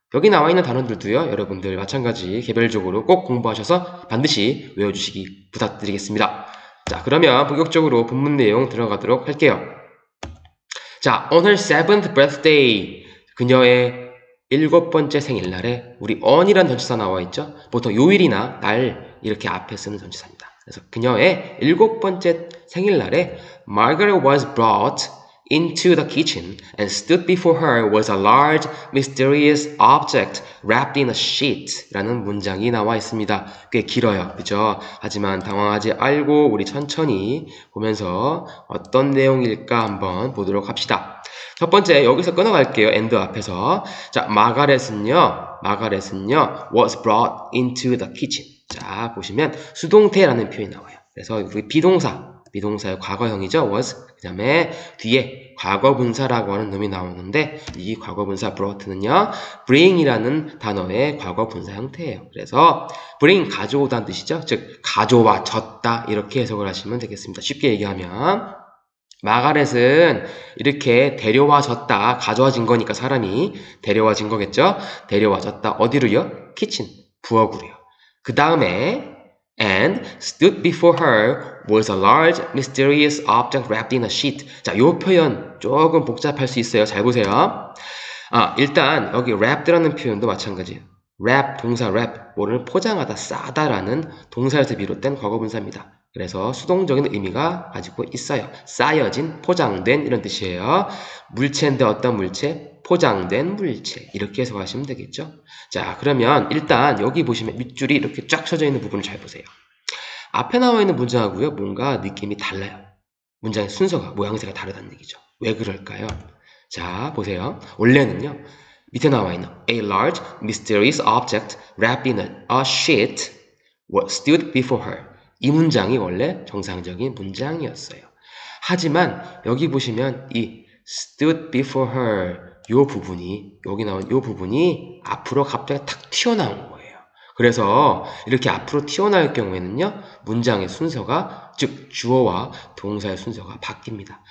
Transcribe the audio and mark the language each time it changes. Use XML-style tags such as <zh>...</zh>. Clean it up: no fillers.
<ko>여기 나와 있는 단어들도요. 여러분들 마찬가지 개별적으로 꼭 공부하셔서 반드시 외워주시기 부탁드리겠습니다. 자, 그러면 본격적으로 본문 내용 들어가도록 할게요. 자,</ko> <en>on her 7th birthday</en> <ko>그녀의 7번째 생일날에 우리 on이라는 전치사 나와 있죠. 보통 요일이나 날 이렇게 앞에 쓰는 전치사입니다. 그래서 그녀의 7번째 생일날에</ko> <en>Margaret was brought into the kitchen and stood before her was a large mysterious object wrapped in a sheet</en> <ko>라는 문장이 나와 있습니다. 꽤 길어요. 그죠? 하지만 당황하지 말고 우리 천천히 보면서 어떤 내용일까 한번 보도록 합시다. 첫 번째 여기서 끊어갈게요. and 앞에서 자 마가렛은요</ko> <en>was brought into the kitchen.</en> <ko>자 보시면 수동태라는 표현이 나와요. 그래서 우리 비동사의 과거형이죠. was 그 다음에 뒤에 과거분사라고 하는 놈이 나오는데 이 과거분사 brought는요 bring이라는 단어의 과거분사 형태예요. 그래서 bring 가져오다는 뜻이죠. 즉 가져와졌다 이렇게 해석을 하시면 되겠습니다. 쉽게 얘기하면 마가렛은 이렇게 데려와졌다. 가져와진 거니까 사람이 데려와진 거겠죠? 데려와졌다. 어디로요? 키친, 부엌으로요. 그 다음에</ko> <en>and stood before her was a large mysterious object wrapped in a sheet.</en> <ko>자, 요 표현 조금 복잡할 수 있어요. 잘 보세요. 일단 여기 wrapped라는 표현도 마찬가지예요. wrap, 동사 wrap, 뭐를 포장하다, 싸다라는 동사에서 비롯된 과거분사입니다. 그래서 수동적인 의미가 가지고 있어요. 쌓여진, 포장된 이런 뜻이에요. 물체인데 어떤 물체? 포장된 물체. 이렇게 해석하시면 되겠죠. 자, 그러면 일단 여기 보시면 밑줄이 이렇게 쫙 쳐져 있는 부분을 잘 보세요. 앞에 나와 있는 문장하고요. 뭔가 느낌이 달라요. 문장의 순서가, 모양새가 다르다는 얘기죠. 왜 그럴까요? 자, 보세요. 원래는요. 밑에 나와 있는</ko> <en>A large, mysterious object wrapped in a sheet stood before her.</en> <ko>이 문장이 원래 정상적인 문장이었어요. 하지만 여기 보시면 이</ko> <en>stood before her</en> <ko>요 부분이 여기 나온 요 부분이 앞으로 갑자기 탁 튀어나온 거예요. 그래서 이렇게 앞으로 튀어나올 경우에는요. 문장의 순서가 즉 주어와 동사의 순서가 바뀝니다.</ko>